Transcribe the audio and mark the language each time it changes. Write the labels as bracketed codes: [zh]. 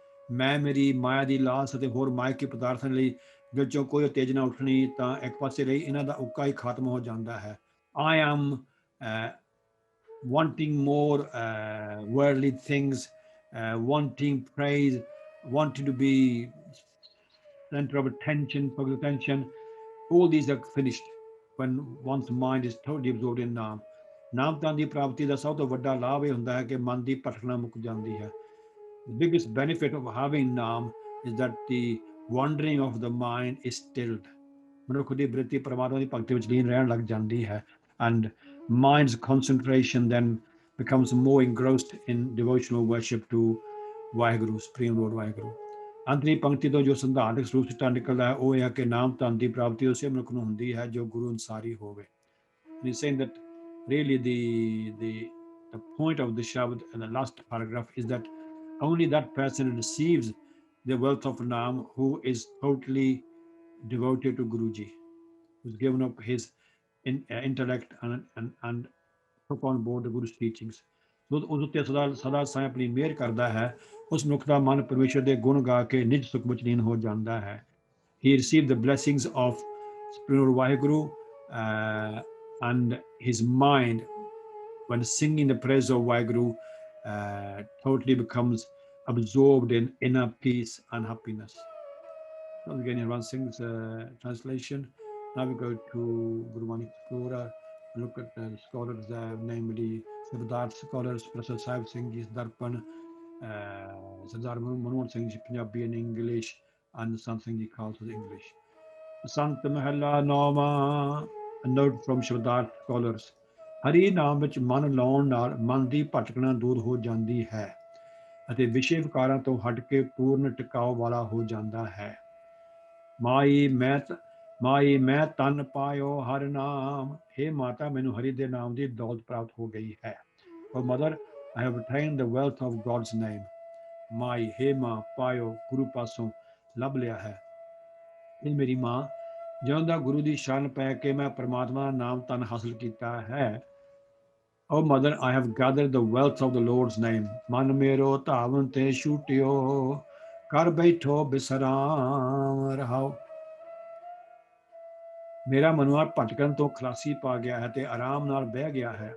[pa] ਮੈਂ ਮੇਰੀ ਮਾਇਆ ਦੀ ਲਾਲਸ ਅਤੇ ਹੋਰ ਮਾਇਕੀ ਪਦਾਰਥਾਂ ਲਈ ਵਿੱਚੋਂ ਕੋਈ ਉਤੇਜਨਾ ਉੱਠਣੀ ਤਾਂ ਇੱਕ ਪਾਸੇ ਰਹੀ, ਇਹਨਾਂ ਦਾ ਉੱਕਾ ਹੀ ਖਾਤਮ ਹੋ ਜਾਂਦਾ ਹੈ। [en] I am wanting more worldly things, wanting praise, wanting to be center of attention, focus attention. All these are finished when one's mind is totally absorbed in Naam. [pa] ਨਾਮ ਧਨ ਦੀ ਪ੍ਰਾਪਤੀ ਦਾ ਸਭ ਤੋਂ ਵੱਡਾ ਲਾਭ ਇਹ ਹੁੰਦਾ ਹੈ ਕਿ ਮਨ ਦੀ ਭਟਕਣਾ ਮੁੱਕ ਜਾਂਦੀ ਹੈ। [en] The biggest benefit of having Naam is that the wandering of the mind is stilled. [pa] ਮਨੁੱਖ ਦੀ ਬ੍ਰਿਤੀ ਪਰਮਾਤਮਾ ਦੀ ਭਗਤੀ ਵਿੱਚ ਲੀਨ ਰਹਿਣ ਲੱਗ ਜਾਂਦੀ ਹੈ, [en] and mind's concentration then becomes more engrossed in devotional worship to Vaheguru, Supreme Lord Vaheguru. [pa] ਅੰਤਰੀ ਪੰਕਤੀ ਤੋਂ ਜੋ ਸਿਧਾਂਤਕ ਸਰੂਪ ਸਿੱਟਾ ਨਿਕਲਦਾ ਹੈ ਉਹ ਇਹ ਹੈ ਕਿ ਨਾਮ ਧਨ ਦੀ ਪ੍ਰਾਪਤੀ ਉਸੇ ਮਨੁੱਖ ਨੂੰ ਹੁੰਦੀ ਹੈ ਜੋ ਗੁਰੂ ਅਨਸਾਰੀ ਹੋਵੇ. [en] And he's saying that really the point of the Shabad in the last paragraph is that only that person receives the wealth of Naam who is totally devoted to Guruji, who's given up his intellect and took on board the Guru's teachings. [pa] So ਉਸ ਉੱਤੇ ਸਦਾ ਸਾਂ ਆਪਣੀ ਮਿਹਰ ਕਰਦਾ ਹੈ, ਉਸ ਮਨੁੱਖ ਦਾ ਮਨ ਪਰਮੇਸ਼ਰ ਦੇ ਗੁਣ ਗਾ ਕੇ ਨਿਜ ਸੁਖ ਵਿੱਚ ਲੀਨ ਹੋ ਜਾਂਦਾ ਹੈ. [en] He received the blessings of Supreme Lord Vaheguru and his mind, when singing the praise of Vaheguru, totally becomes absorbed in inner peace and happiness. So again, Ram Singh's translation. Now we go to Guru Manik Kaura and look at the scholars there, namely Sardar scholars, Professor Sahib Singh Ji's Darpan, Sardar Manohar Singh Ji Punjabi and English, and Sant Singh Ji Khalsa English. Sant Mahalla Nauma, a note from Sardar scholars. [pa] ਹਰੀ ਨਾਮ ਵਿੱਚ ਮਨ ਲਾਉਣ ਨਾਲ ਮਨ ਦੀ ਭਟਕਣਾ ਦੂਰ ਹੋ ਜਾਂਦੀ ਹੈ ਅਤੇ ਵਿਸ਼ੇ ਵਿਕਾਰਾਂ ਤੋਂ ਹਟ ਕੇ ਪੂਰਨ ਟਿਕਾਓ ਵਾਲਾ ਹੋ ਜਾਂਦਾ ਹੈ। ਮਾਈ ਮੈਂ ਤਨ ਪਾਇਓ ਹਰ ਨਾਮ, ਹੇ ਮਾਤਾ ਮੈਨੂੰ ਹਰੀ ਦੇ ਨਾਮ ਦੀ ਦੌਲਤ ਪ੍ਰਾਪਤ ਹੋ ਗਈ ਹੈ। [en] O mother, I have attained the wealth of God's name. [pa] ਮਾਈ, ਹੇ ਮਾਂ, ਪਾਇਓ ਗੁਰੂ ਪਾਸੋਂ ਲੱਭ ਲਿਆ ਹੈ। ਇਹ ਮੇਰੀ ਮਾਂ, ਜਦੋਂ ਦਾ ਗੁਰੂ ਦੀ ਸ਼ਰਨ ਪੈ ਕੇ ਮੈਂ ਪਰਮਾਤਮਾ ਦਾ ਨਾਮ ਧਨ ਹਾਸਲ ਕੀਤਾ ਹੈ। [en] O mother, I have gathered the wealth of the Lord's name. [pa] ਮਨ ਮੇਰੋ ਧਾਵਨ ਤੇ ਛੂਟਿਓ, ਕਰ ਬੈਠੋ ਬਿਸਰਾਮ ਰਹਾਓ। ਮੇਰਾ ਮਨੁਆ ਭਟਕਣ ਤੋਂ ਖਲਾਸੀ ਪਾ ਗਿਆ ਹੈ ਤੇ ਆਰਾਮ ਨਾਲ ਬਹਿ ਗਿਆ ਹੈ।